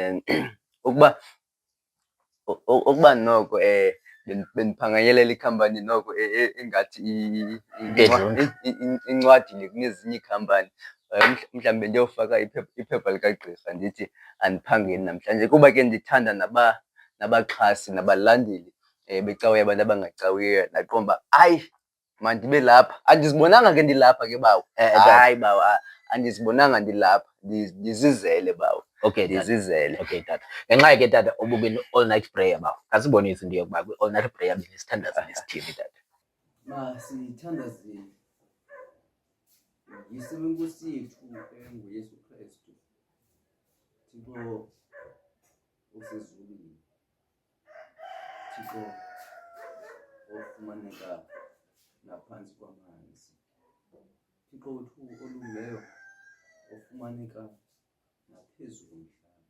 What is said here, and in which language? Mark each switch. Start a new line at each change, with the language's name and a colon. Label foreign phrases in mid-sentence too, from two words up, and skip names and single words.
Xhosa: Ukuba noko bendiphanganyelela ikhampani noko engathi incwadile kunezinye iikhampani, mhlawumbi ndiyofaka iphepha likagqirha ndithi andiphangeli namhlanje, kuba ke ndithanda nabaxhasi nabalandeli becawa yabantu abangacawiyo. Ndaqomba hayi mandibe lapha. Andizibonanga ke ndilapha ke bawo. Hayi bawo, andizibonanga ndilapha, ndizizele bawo. Okay, ndizizele. Okay tata. Ngenxa ke tata
English: all night prayer
Xhosa: bawo. Kasibonise into yokuba kwi-
English: all night prayer
Xhosa: benisithandaza nesithini tata? Masithandazeni yise wenkosi yethu enguYesu Kristu, Thixo osezulwini, Thixo ofumaneka naphantsi kwamanzi, Thixo wethu olungileyo ofumaneka naphezu komhlaba.